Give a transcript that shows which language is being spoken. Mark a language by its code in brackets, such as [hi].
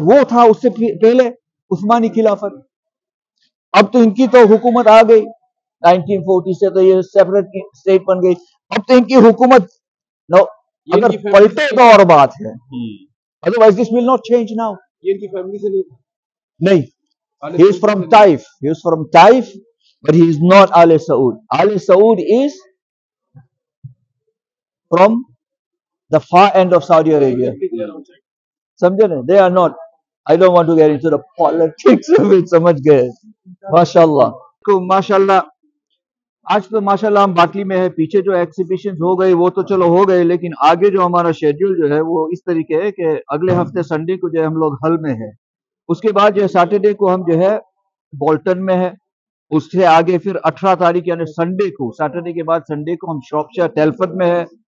[ur] وہ تھا اس سے پہلے عثمانی خلافت. اب تو ان کی تو حکومت آ گئی 1940 سے, تو یہ سیپریٹ اسٹیٹ بن گئی. اب تو ان کی حکومت اگر پلٹے تو اور بات ہے, [en] Otherwise this will not change now. [ur] یہ ان کی فیملی سے نہیں, [en] he is from Taif. He is from Taif, but he is not Al Saud. Al Saud is from the far end of Saudi Arabia. [ur] سمجھے نا, [en] they are not. I don't want to get into the politics of it. [ur] سمجھ گئے. ماشاءاللہ ماشاءاللہ. آج تو ماشاءاللہ ہم باٹلی میں ہے. پیچھے جو ایکسیبیشنز ہو گئی وہ تو چلو ہو گئے, لیکن آگے جو ہمارا شیڈیول جو ہے وہ اس طریقے ہے کہ اگلے ہفتے سنڈے کو جو ہے ہم لوگ حل میں ہے. اس کے بعد جو ہے سیٹرڈے کو ہم جو ہے بولٹن میں ہے. اس سے آگے پھر 18 تاریخ یعنی سنڈے کو, سیٹرڈے کے بعد سنڈے کو ہم شاپشائر ٹیلفرڈ میں ہے.